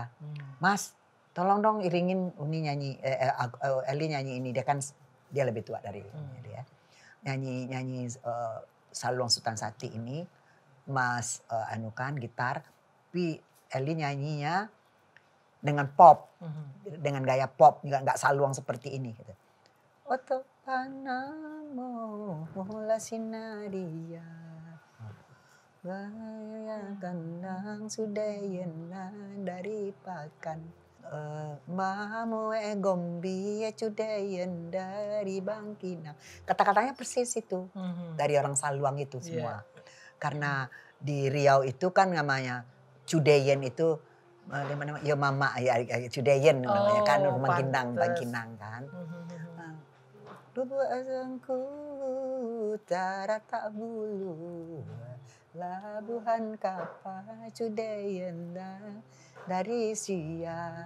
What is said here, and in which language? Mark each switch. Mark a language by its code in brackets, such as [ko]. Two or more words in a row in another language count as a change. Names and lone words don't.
[id] Mas, tolong dong iringin Uni nyanyi, Eli nyanyi ini. Dia lebih tua dari dia. Nyanyi Saluang Sultan Sati ini. Mas anukan gitar, tapi Eli nyanyinya dengan pop, dengan gaya pop, nggak saluang seperti ini. Gitu. [min] Oto panamo la sinaria, bahaya kandang sudayana dari pakan, mamu gombi cudayan dari Bangkinang. [id] Kata-katanya persis itu dari orang Saluang itu semua. Karena di Riau itu kan namanya Cudeyen itu ya mama ya Cudeyen namanya kan rumah Bangkinang kan. [min] Dubu asangku utara tak bulu labuhan kapal Cudeyen dari Sia.